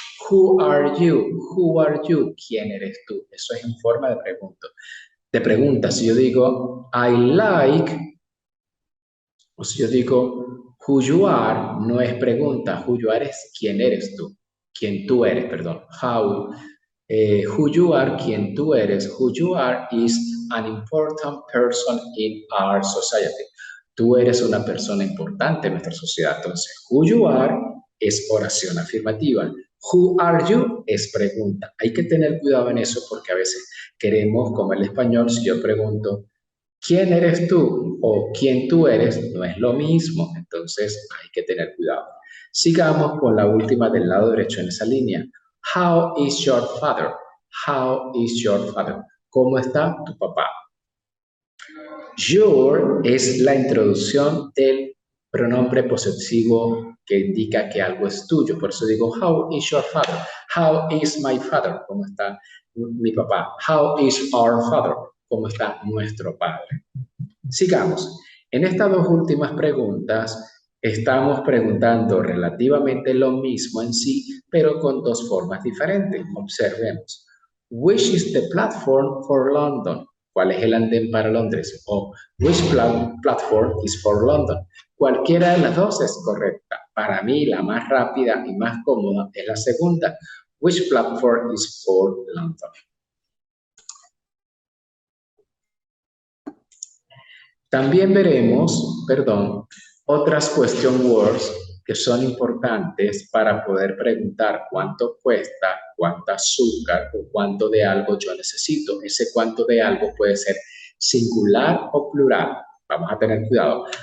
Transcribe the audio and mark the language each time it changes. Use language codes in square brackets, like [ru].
[en] Who are you? Who are you? [es] ¿Quién eres tú? Eso es en forma de pregunta. De pregunta, si yo digo [en] I like, [es] o si yo digo [en] who you are, [es] no es pregunta. [en] Who you are [es] es quién eres tú. Quién tú eres, perdón. [en] Who you are, [es] quién tú eres. [en] Who you are is an important person in our society. [es] Tú eres una persona importante en nuestra sociedad. Entonces, [en] who you are [es] es oración afirmativa. [en] Who are you [es] es pregunta. Hay que tener cuidado en eso porque a veces queremos, como el español, si yo pregunto, ¿quién eres tú? O ¿quién tú eres? No es lo mismo. Entonces, hay que tener cuidado. Sigamos con la última del lado derecho en esa línea. [en] How is your father? How is your father? [es] ¿Cómo está tu papá? Your es la introducción del pronombre posesivo que indica que algo es tuyo. Por eso digo, [en] how is your father? How is my father? [es] ¿Cómo está mi papá? [en] How is our father? [es] ¿Cómo está nuestro padre? Sigamos. En estas dos últimas preguntas estamos preguntando relativamente lo mismo en sí, pero con dos formas diferentes. Observemos. [en] Which is the platform for London? [es] ¿Cuál es el andén para Londres? [en] O which platform is for London? [es] Cualquiera de las dos es correcta. Para mí, la más rápida y más cómoda es la segunda. [en] Which platform is for London? [es] También veremos, otras question words que son importantes para poder preguntar cuánto cuesta, cuánto azúcar o cuánto de algo yo necesito. Ese cuánto de algo puede ser singular o plural. Vamos a tener cuidado.